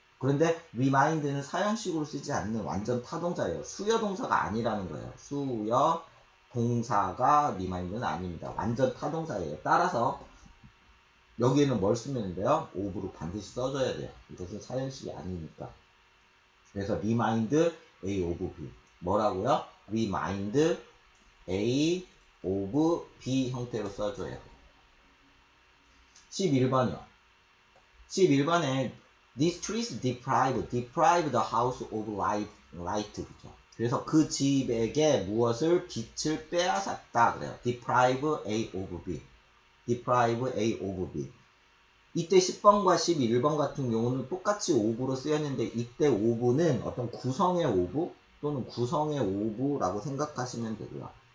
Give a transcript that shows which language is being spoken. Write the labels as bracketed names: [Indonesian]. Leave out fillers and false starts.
[Korean] 그런데 remind는 사형식으로 쓰지 않는 완전 타동사예요. 수여 동사가 아니라는 거예요. 수여 동사가 remind는 아닙니다. 완전 타동사예요. 따라서 여기에는 뭘 쓰면 돼요? of로 반드시 써줘야 돼요. 이것은 사형식이 아니니까. [English] 그래서 remind A of B. [Korean] 뭐라고요? [English] remind A of B [Korean] 형태로 써줘요. 11번이요. [English] 11번에 These trees deprive the house of light. [Korean] 그죠? 그래서 그 집에게 무엇을 빛을 빼앗았다 그래요. [English] deprive A of B. deprive A of B. [Korean] 이때 10번과 11번 같은 경우는 똑같이 of로 쓰였는데 이때 of는 어떤 구성의 of 또는 구성의 of라고 생각하시면 되고요.